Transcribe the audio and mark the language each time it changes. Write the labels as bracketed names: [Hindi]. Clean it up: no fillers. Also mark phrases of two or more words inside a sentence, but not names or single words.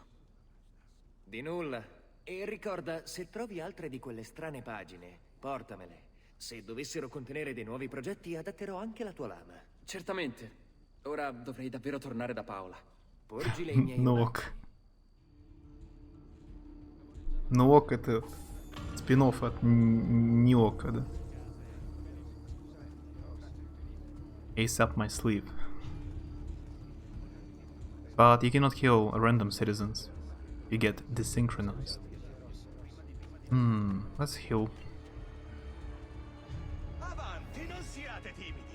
[Italian] Di nulla. E ricorda, se trovi altre di quelle strane pagine, portamele. Se dovessero contenere dei nuovi progetti, adatterò anche la tua lama. Certamente. Ora dovrei davvero tornare da Paola. Porgile i miei [Russian] Нок. Нок это спин-офф от Ниока, да? [English] Ace up my sleeve. But you cannot kill random citizens. You get desynchronized. Let's heal. [Italian] Avanti, non siate timidi.